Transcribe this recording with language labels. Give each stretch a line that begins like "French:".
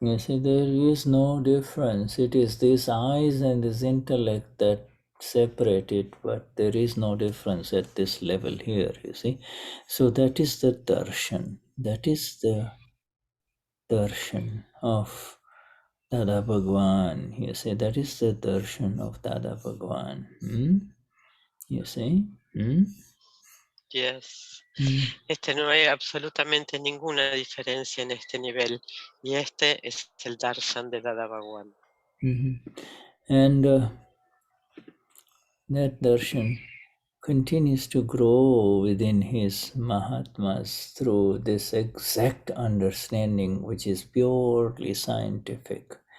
English: You see, there is no difference. It is these eyes and this intellect that separate it, but there is no difference at this level here, you see. So that is the darshan. That is the darshan of Dada Bhagwan. You see, that is the darshan of Dada Bhagwan. You see? Yes.
Spanish: No hay absolutamente ninguna diferencia en este nivel, y este es el darshan de Dadavan.
English: And that darshan continues to grow within his mahatmas through this exact understanding, which is purely scientific.